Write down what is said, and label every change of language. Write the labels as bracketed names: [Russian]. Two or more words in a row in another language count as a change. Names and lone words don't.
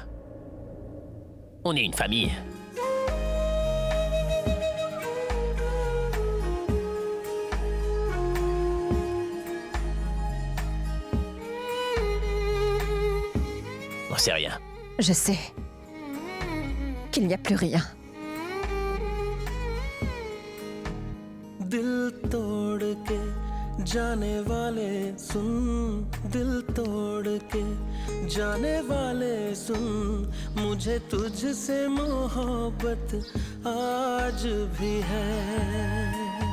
[French] On est une famille. On sait rien. Je sais qu'il n'y a plus rien. [Hindi] दिल तोड़ के जाने वाले सुन, दिल तोड़ के जाने वाले सुन, मुझे तुझसे मोहब्बत आज भी है।